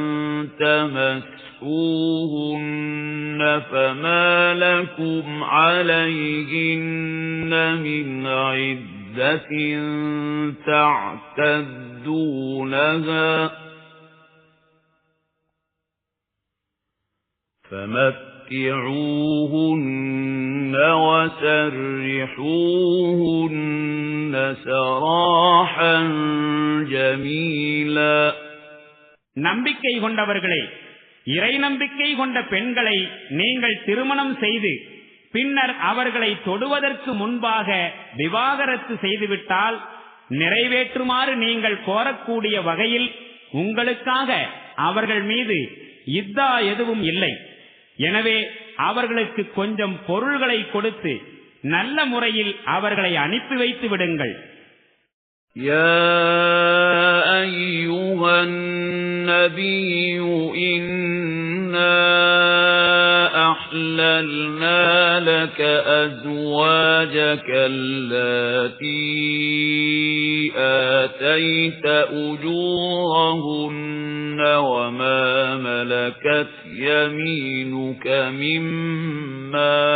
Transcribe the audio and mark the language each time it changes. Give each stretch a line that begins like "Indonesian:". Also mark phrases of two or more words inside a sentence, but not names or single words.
Arabic: تمسوهن فما لكم عليهن من عدة تعتدونها فمتعوهن وسرحوهن سراحا جميلا.
Tamil: நம்பிக்கை கொண்டவர்களே, இறை நம்பிக்கை கொண்ட பெண்களை நீங்கள் திருமணம் செய்து பின்னர் அவர்களை தொடுவதற்கு முன்பாக விவாகரத்து செய்துவிட்டால் நிறைவேற்றுமாறு நீங்கள் கோரக்கூடிய வகையில் உங்களுக்காக அவர்கள் மீது இத்தா எதுவும் இல்லை. எனவே அவர்களுக்கு கொஞ்சம் பொருள்களை கொடுத்து நல்ல முறையில் அவர்களை அனுப்பி வைத்து விடுங்கள்.
Arabic: يا أيها النبي إنا أحللنا لك أزواجك اللاتي آتيت أجورهن وما ملكت يمينك مما